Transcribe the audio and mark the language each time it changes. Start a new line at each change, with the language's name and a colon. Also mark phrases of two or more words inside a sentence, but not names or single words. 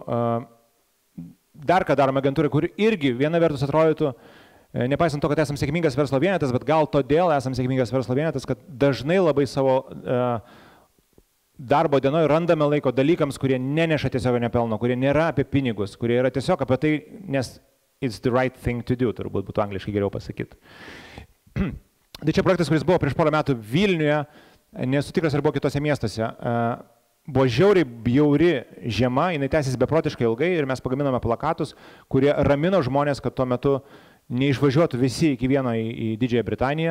Lithuanian: Dar ką darome agentūrai, kur irgi viena vertus atrodytų, nepaisant to, kad esame sėkmingas verslo vienetas, bet gal todėl esame sėkmingas verslo vienetas, kad dažnai labai savo darbo dienoje randame laiko dalykams, kurie neneša tiesioginio pelno, kurie nėra apie pinigus, kurie yra tiesiog apie tai, nes
English: it's the right thing to do,
Lithuanian: turbūt būtų angliškai geriau pasakyti. Tai čia projektas, kuris buvo prieš porą metų Vilniuje, nesu tikras, ar buvo kitose miestuose. Buvo žiauriai bjauri žiema, jinai tęsis beprotiškai ilgai ir mes pagaminome plakatus, kurie ramino žmonės, kad tuo metu neišvažiuotų visi iki vieno į Didžiąją Britaniją.